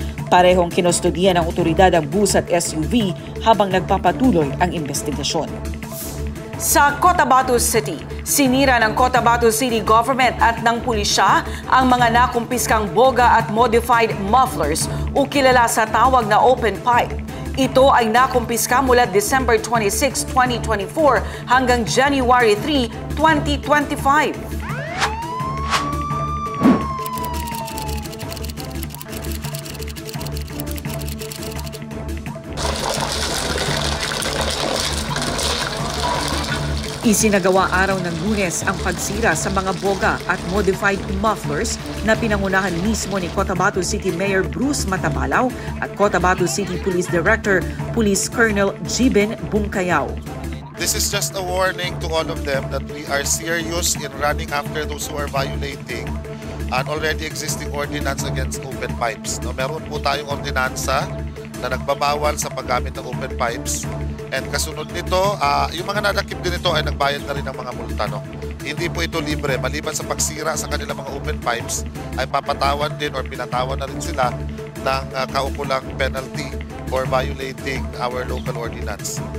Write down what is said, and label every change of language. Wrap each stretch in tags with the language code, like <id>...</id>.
<tl>Parehong kinustodiya ng otoridad ang bus at SUV habang nagpapatuloy ang investigasyon. Sa Cotabato City, sinira ng Cotabato City Government at ng pulisya ang mga nakumpiskang boga at modified mufflers o kilala sa tawag na open pipe. Ito ay nakumpiska mula December 26, 2024 hanggang January 3, 2025. Isinagawa araw ng Lunes ang pagsira sa mga boga at modified mufflers na pinangunahan mismo ni Cotabato City Mayor Bruce Matabalaw at Cotabato City Police Director Police Colonel Jibin Bungkayaw.</tl> <en>This is just a warning to all of them that we are serious in running after those who are violating an already existing ordinance against open pipes.</en> <tl>No, meron po tayong ordinansa na nagbabawal sa paggamit ng open pipes. And kasunod nito, yung mga nadakip din ito ay nagbayad na rin ng mga multa. No? Hindi po ito libre. Maliban sa pagsira sa kanilang mga open pipes, ay papatawan din or pinatawan na rin sila ng kaukulang penalty</tl> <en>for violating our local ordinance.</en>